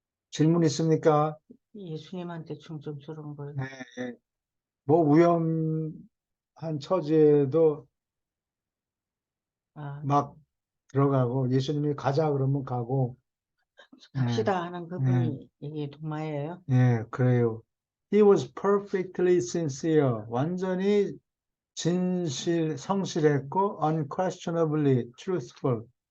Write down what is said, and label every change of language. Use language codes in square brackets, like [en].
[ko] 질문 있습니까? 예수님한테 충성스러운 거예요. 네, 뭐 위험한 처지에도 아, 막 들어가고 예수님이 가자 그러면 가고 예, 갑시다 하는 예, 그분이 이게 동마예요. 예, 그래요. [en] He was perfectly sincere. [ko] 완전히 성실했고 [en] unquestionably truthful.